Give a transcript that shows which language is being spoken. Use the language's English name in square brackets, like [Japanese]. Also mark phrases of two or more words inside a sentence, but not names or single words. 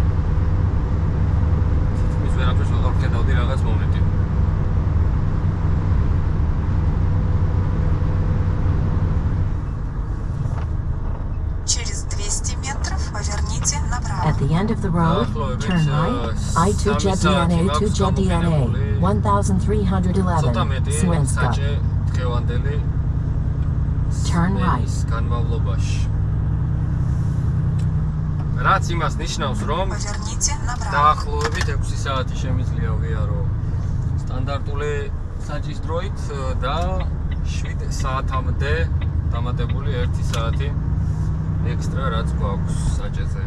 [Georgian] თითქმის ვერაფერს ვეღარ ვხედავდი რაღაც მომენტი. [Russian] Через 200 метров поверните направо. [English] At the end of the road, turn right, I2JEB A2JEB 1311, Smrenska. [Georgian] დღევანდელი [English] Turn right. [Georgian] განმავლობაში. რაც იმას ნიშნავს, რომ [Russian] Поверните направо. [Georgian] დაახლოებით 6 საათი შემიძლია ვიარო სტანდარტული საჭის დროით და 7 საათამდე დამატებული 1 საათი ექსტრა რაც გვაქვს საჭეზე.